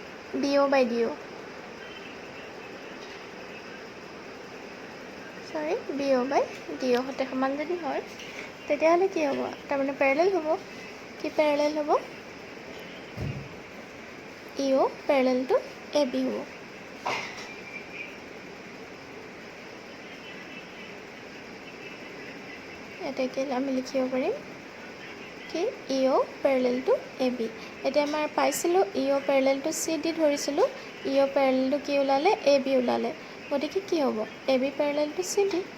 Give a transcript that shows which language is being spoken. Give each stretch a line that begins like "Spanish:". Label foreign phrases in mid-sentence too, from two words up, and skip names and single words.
English: BO by DO
Assamese: সৰি
English: BO by DO
Assamese: হতে সমান যদি হয় তেতিয়াহ'লে কি হ'ব তাৰমানে প্যাৰেলাল হ'ব কি প্যাৰেলাল হ'ব
English: EO parallel to AB
Assamese: হ'ব এটাকে আমি লিখিব পাৰিম কি
English: EO parallel to AB
Assamese: এটা আমাৰ পাইছিলো
English: EO parallel to CD
Assamese: ধৰিছিলো
English: EO parallel to
Assamese: কি ওলালে AB ওলালে গতিকে কি হ'ব
English: AB parallel to CD